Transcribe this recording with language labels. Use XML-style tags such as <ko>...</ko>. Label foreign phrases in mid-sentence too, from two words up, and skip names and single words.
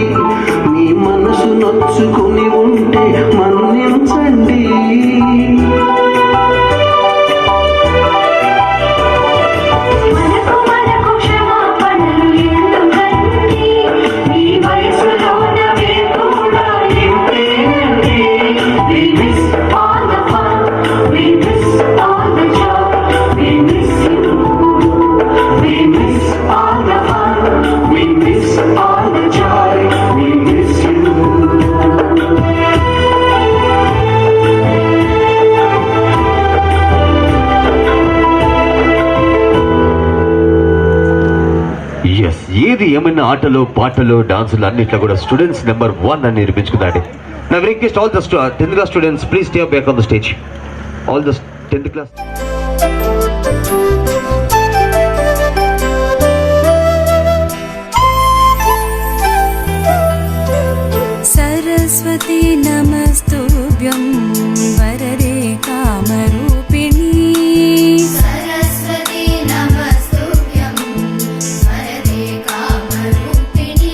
<te>మీ మనసు నొచ్చుకుని ఉంటే మన్నించండి. మనకు క్షమాపణలు ఎందుకండి, ఈ వయసులోనవే కూడా ఎంతేనండి.</te> <en>We miss all the fun, we miss all the joy, we miss you. We miss all the fun, we miss all the joy, we miss you. ఎస్,</en> <te>ఏది ఏమైనా ఆటలు పాటలు డాన్సులు అన్నిట్లో కూడా</te> <en>students number 1</en> <te>అని నిరూపించుకున్నాడు.</te> <en>నా request all the 10th class students please stay back on the stage. all the 10th class.</en> <sa>सरस्वती नमस्तुभ्यं वरदे कामरूपिणी. सरस्वती नमस्तुभ्यं वरदे कामरूपिणी.</sa>